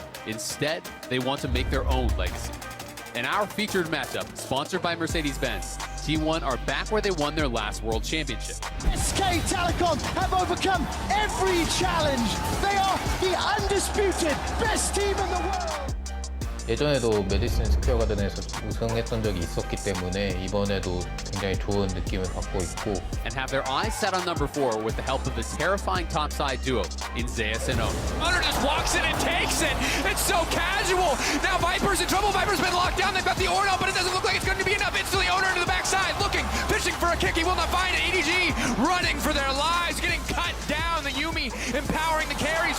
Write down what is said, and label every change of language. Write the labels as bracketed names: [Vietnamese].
[English] Instead, they want to make their own legacy. In our featured matchup, sponsored by Mercedes-Benz, T1 are back where they won their last World Championship. SK Telecom have overcome every challenge. They are the undisputed best team in the world. [Korean] 예전에도 메디슨 스퀘어 가든에서 우승했던 적이 있었기 때문에 이번에도 굉장히 좋은 느낌을 받고 있고 [English] And have their eyes set on number 4 with the help of the terrifying topside duo in Zeus and Odoamne. Hunter just walks in and takes it. It's so casual. Now Viper's in trouble. Viper's been locked down. They've got the Ornal, but it doesn't look like it's going to be enough. Instantly, Owner into the backside, looking, fishing for a kick. He will not find it. EDG running for their lives, getting cut down. The Yuumi empowering the carries.